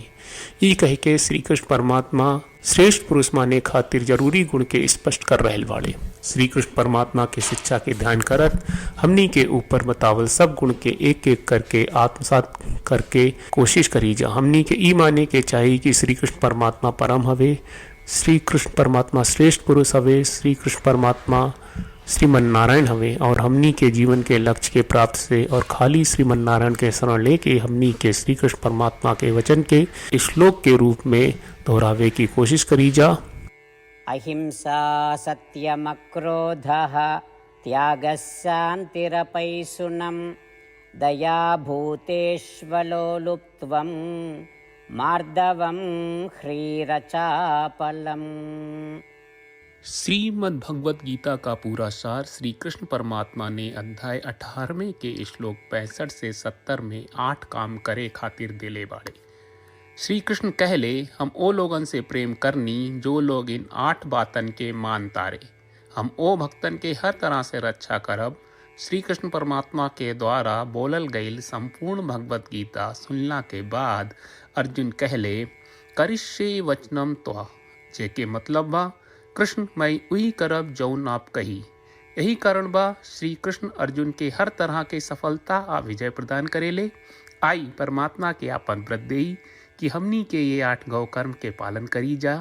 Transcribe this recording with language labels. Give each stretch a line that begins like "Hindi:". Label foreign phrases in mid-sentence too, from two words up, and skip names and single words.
Bhojpuri: ये कह के श्री कृष्ण परमात्मा श्रेष्ठ पुरुष माने खातिर जरूरी गुण के स्पष्ट कर रहल बाड़े। श्री कृष्ण परमात्मा के शिक्षा के ध्यान करत हमनी के ऊपर बतावल सब गुण के एक एक करके आत्मसात करके कोशिश करी जा। हमनी के ई माने के चाहिए कि श्री कृष्ण परमात्मा परम हवे, श्री कृष्ण परमात्मा श्रेष्ठ पुरुष हवे, श्री कृष्ण परमात्मा श्रीमन नारायण हवे, और हमनी के जीवन के लक्ष्य के प्राप्त से और खाली श्रीमन नारायण के शरण लेके हमनी के श्री कृष्ण परमात्मा के वचन के श्लोक के रूप में दोहरावे की कोशिश करी जा।
Sanskrit: अहिंसा सत्यमक्रोधः त्यागः शान्तिरपैशुनम् दयाभूतेष्वलोलुप्त्वं मार्दवं ह्रीरचापलम्।
Bhojpuri: श्रीमद् भगवत गीता का पूरा सार श्री कृष्ण परमात्मा ने अध्याय 18वें के श्लोक 65 से 70 में 8 काम करे खातिर दिले बाड़े। श्री कृष्ण कहले, हम ओ लोगन से प्रेम करनी जो लोग इन 8 बातन के मान तारे। हम ओ भक्तन के हर तरह से रक्षा करब। श्री कृष्ण परमात्मा के द्वारा बोलल गईल संपूर्ण भगवत गीता सुनला के बाद अर्जुन कहले,
Sanskrit: करिष्ये वचनम त्वा,
Bhojpuri: जेके मतलब बा कृष्ण मैं उही करब जौन आप कही। यही कारण बा श्री कृष्ण अर्जुन के हर तरह के सफलता आ विजय प्रदान करेले आई परमात्मा के आपन व्रत देई कि हमनी के ये 8 गौ कर्म के पालन करी जा।